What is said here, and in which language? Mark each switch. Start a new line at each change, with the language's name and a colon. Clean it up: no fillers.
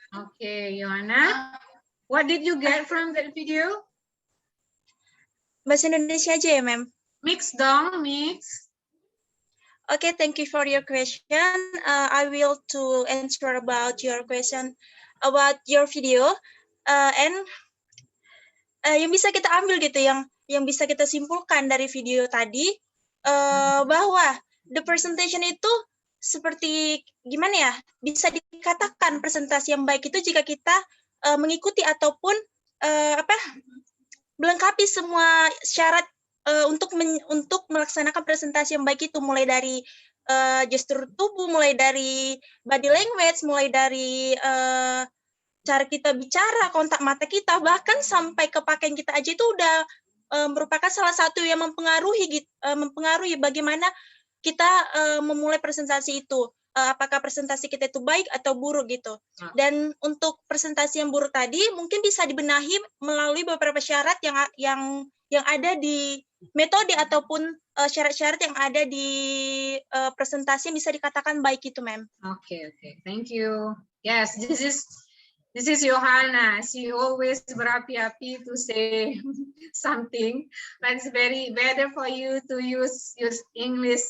English: Okay, Johanna, what did you get from that video?
Indonesian: Bahasa Indonesia aja ya, ma'am.
English: Mix dong, mix. Okay, thank you for your question. I will to answer about your question about your video.
Indonesian: Yang bisa kita ambil gitu, yang bisa kita simpulkan dari video tadi, bahwa
English: the presentation
Indonesian: itu seperti gimana ya, bisa dikatakan presentasi yang baik itu jika kita mengikuti ataupun melengkapi semua syarat untuk melaksanakan presentasi yang baik itu, mulai dari gestur tubuh, mulai dari body language, mulai dari cara kita bicara, kontak mata kita, bahkan sampai ke pakaian kita aja itu udah merupakan salah satu yang mempengaruhi bagaimana kita memulai presentasi itu. Apakah presentasi kita itu baik atau buruk gitu. Dan untuk presentasi yang buruk tadi mungkin bisa dibenahi melalui beberapa syarat yang ada di metode ataupun syarat-syarat yang ada di presentasi yang bisa dikatakan baik itu, ma'am.
English: Okay, thank you. Yes, this is Johanna. She always
Indonesian: berapi-api
English: to say something. But it's very better for you to use English.